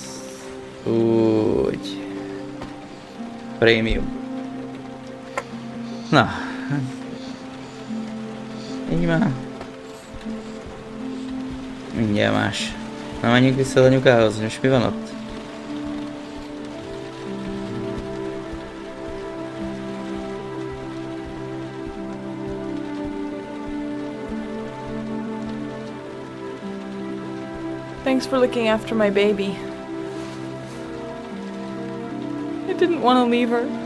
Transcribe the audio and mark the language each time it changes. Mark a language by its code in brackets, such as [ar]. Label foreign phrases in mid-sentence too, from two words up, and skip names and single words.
[hu] Úgy. Prémium. Na. Így már. Mindjárt más. Na, menjünk vissza az anyukához, és mi van ott? [en] Thanks for looking after my baby. I didn't want to leave her.